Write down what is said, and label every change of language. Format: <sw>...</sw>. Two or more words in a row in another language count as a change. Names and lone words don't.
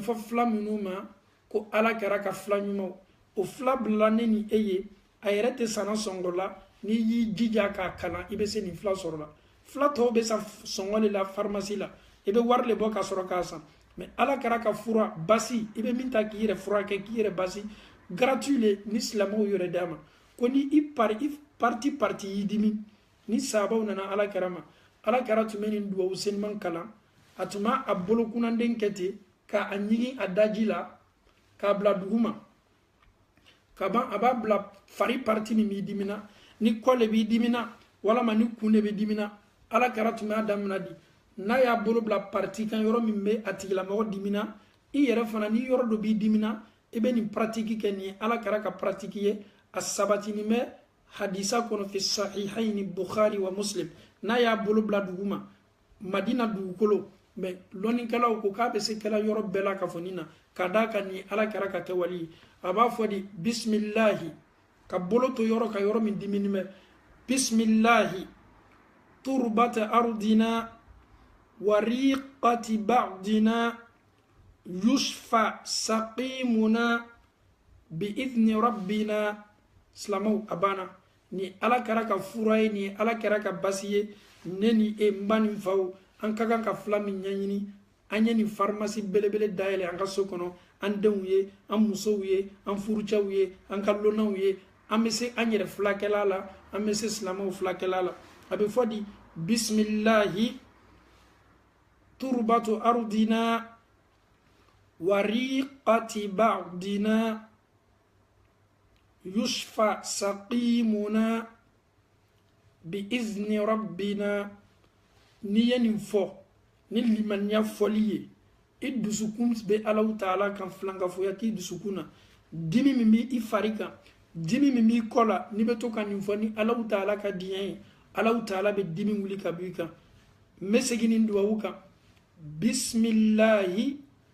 <bm>fɔ fila minnu ma ko ala kɛra ka fila ɲumanw o fila bilala ne ni e ye a yɛrɛ tɛ sanna sɔngɔ la n'i y'i jija k'a kalan i bɛ se nin fila sɔrɔ la fila tɔw bɛ san sɔngɔ de la pharmacie la i bɛ wari de bɔ ka sɔrɔ k'a san mais ala kɛra ka fura basi i bɛ min ta k'i yɛrɛ furakɛ k'i yɛrɛ basi gratuit le ni silamɛw yɛrɛ d'a ma ko ni i parti y'i dimi ni sahabaw nana ala kɛra ma ala kɛra tun bɛ nin duwawu seliman kalan a tun b'a bolokunanden kɛ ten k'a ɲigin a daji la k'a bila dugu ma ka ban a b'a bila fari parti min b'i dimina ni kɔ le b'i dimina walama ni kun de b'i dimina ala kɛra tun b'a damina di n'a y'a bolo bila parti kan yɔrɔ min bɛ a tigilamɔgɔ dimina i yɛrɛ fana ni yɔrɔ dɔ b'i dimina i bɛ nin pratique kɛ nin ye ala kɛra ka pratique ye a sabatinin bɛ hadisa kɔnɔ</bm> <ar>في صحيحين بخاري ومسلم</ar> <bm>n'a y'a bolo bila dugu ma madina dugukolo mais lɔnnikɛlaw ko k'a bɛ se kɛla yɔrɔ bɛɛ la ka fɔ nin na ka d'a kan nin ala kɛra ka kɛ wali ye a b'a fɔ de bisimilahi ka bolo to yɔrɔ ka yɔrɔ min dimini bɛ</bm> <ar>بسم الله تربة أرضنا وريقة بعضنا يشفى سقيمنا بإذن ربنا</ar> <bm>silamaw abana ni ala kɛra ka fura ye ni ala kɛra ka basi ye ne ni e n ba nin faw an ka kan ka fila min ɲɛɲini an ye nin pharmacie belebele dayɛlɛ an ka so kɔnɔ an denw ye an musow ye an furucɛw ye an ka lonnaw ye an bɛ se an yɛrɛ filakɛla la an bɛ se silamaw filakɛla la a bɛ fɔ di</bm> <ar>بسم الله تربة أرضنا وريقة بعضنا يشفى سقيمنا بإذن ربنا</ar> <bm>ni ye nin fɔ ni limaniya fɔli ye i dusukun bɛ Alahu Taala kan filankafoya k'i dusukun na dimi min b'i i fari kan dimi min b'i kɔ la n'i bɛ to ka nin fɔ ni Alahu Taala ka diɲɛ ye Alahu Taala bɛ dimi wuli ka bɔ i kan n bɛ segin nin duwawu kan bisimilahi</bm>